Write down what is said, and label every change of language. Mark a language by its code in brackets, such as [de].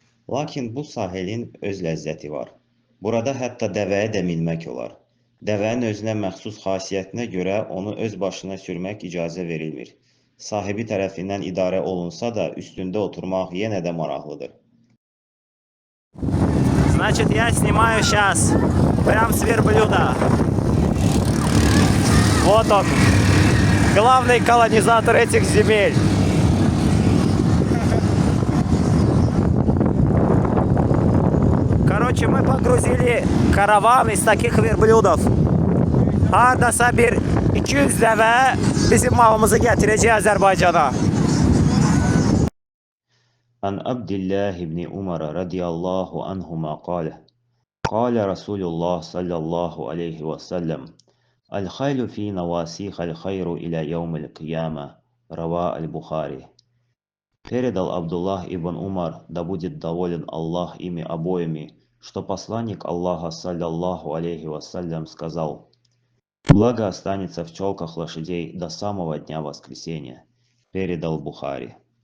[az] Lakin bu sahilin öz ləzzəti var. Burada hətta dəvəyə də minmək olar. Dəvənin özünə məxsus xasiyyətinə görə onu öz başına sürmək icazə verilmir. Sahibi tərəfindən idarə olunsa da üstündə oturmaq yenə də maraqlıdır. [ru] Значит, я снимаю сейчас прям с верблюда. Вот он, главный колонизатор этих земель. Короче, мы погрузили караван из таких верблюдов. [az] Ardasa bir 200 bizim malımızı gətirəcək Azərbaycana. [ar] عن عبد الله بن عمر رضي الله عنهما قال رسول الله صلى الله عليه وسلم الخيل في نواسيخ الخير إلى يوم القيامة رواه البخاري. [ru] Передал Абдуллах ибн Умар, да будет доволен Аллах ими обоими, что посланник Аллаха саллаллаху алейхи вассалям сказал: «Благо останется в челках лошадей до самого дня воскресения». Передал Бухари.